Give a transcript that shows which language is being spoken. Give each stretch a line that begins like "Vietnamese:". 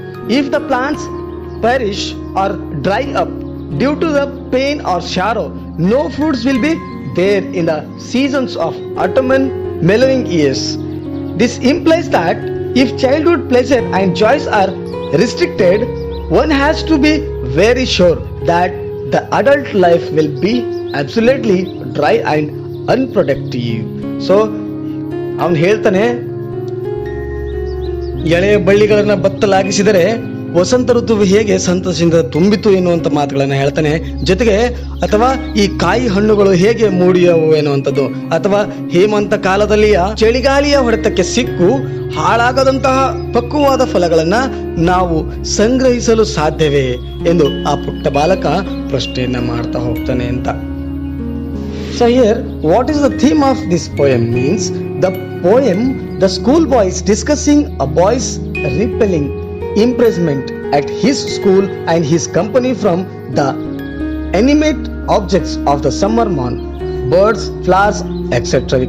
English: If the plants perish or dry up due to the pain or sorrow, no fruits will be there in the seasons of autumn and mellowing years. This implies that if childhood pleasure and joys are restricted, one has to be very sure that the adult life will be absolutely dry and unproductive.
Kannada: So ಅವನು ಹೇಳ್ತಾನೆ, ಎಳೆಯ ಬಳ್ಳಿಗಳನ್ನ ಬತ್ತಲಾಗಿಸಿದರೆ ವಸಂತ ಋತುವು ಹೇಗೆ ಸಂತಸದಿಂದ ತುಂಬಿತು ಎನ್ನುವಂತ ಮಾತುಗಳನ್ನ ಹೇಳ್ತಾನೆ. ಜೊತೆಗೆ ಅಥವಾ ಈ ಕಾಯಿ ಹಣ್ಣುಗಳು ಹೇಗೆ ಮೂಡಿಯವು ಎನ್ನುವಂಥದ್ದು, ಅಥವಾ ಹೇಮಂತ ಕಾಲದಲ್ಲಿಯ ಚಳಿಗಾಲಿಯ ಹೊಡೆತಕ್ಕೆ ಸಿಕ್ಕು ಹಾಳಾಗದಂತಹ ಪಕ್ವವಾದ ಫಲಗಳನ್ನ ನಾವು ಸಂಗ್ರಹಿಸಲು ಸಾಧ್ಯವೇ ಎಂದು ಆ ಪುಟ್ಟ ಬಾಲಕ ಪ್ರಶ್ನೆಯನ್ನ ಮಾಡ್ತಾ ಹೋಗ್ತಾನೆ ಅಂತ.
English: So here, what is the theme of this poem means? The poem, the schoolboy is discussing a boy's repelling impressment at his school and his company from the animate objects of the summer morn, birds, flowers, etc.